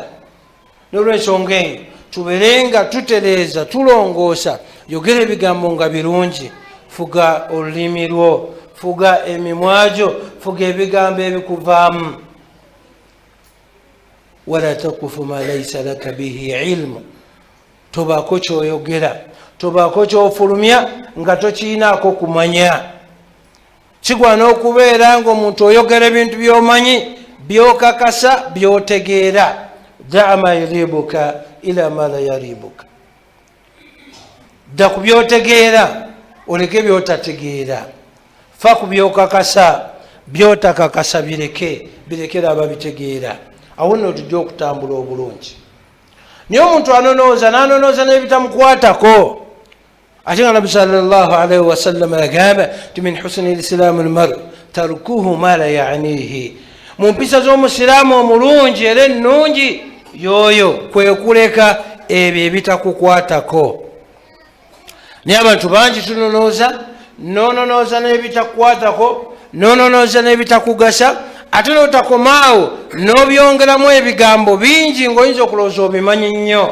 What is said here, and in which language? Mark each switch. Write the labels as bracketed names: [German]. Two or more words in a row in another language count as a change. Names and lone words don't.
[Ganda] N'olw'ensonga eyo tubeere nga tutereeza tulongoosa, yogera ebigambo nga birungi, fuga olulimi lwo, fuga emimwa gyo, fuga ebigambo ebikuvaamu. [Arabic] ولا تقف ما ليس لك به علم, [Ganda] tobaako kyoyogera, tobaako kyofulumya nga tokiinaako kumanya. Kigwana okubeera ng'omuntu oyogera ebintu by'omanyi, by'okakasa, by'otegeera. [Arabic] دع ما يريبك إلى ما لا يريبك, [Ganda] dda ku by'otegeera oleke by'otategeera. Fa ku by'okakasa, by'otakakasa birekera ababitegeera. Awo nno tujja okutambula obulungi. Naye omuntu anonooza n'anonooza n'ebitamukwatako, ate nga Nabbi [Arabic] صلى الله عليه وسلم [Ganda] yagamba nti [Arabic] من حسن الإسلام المرء تركه ما لا يعنيه, [Ganda] mu mpisa z'omusiraamu omulungi era ennungi yoyo kwe kuleka ebyo ebitakukwatako. Naye abantu bangi tunonooza, nononooza n'ebitakukwatako, nononooza n'ebitakugasa, ate n'otakomaawo n'obyongeramu ebigambo bingi ng'oyinza okulowooza obimanyi nnyo.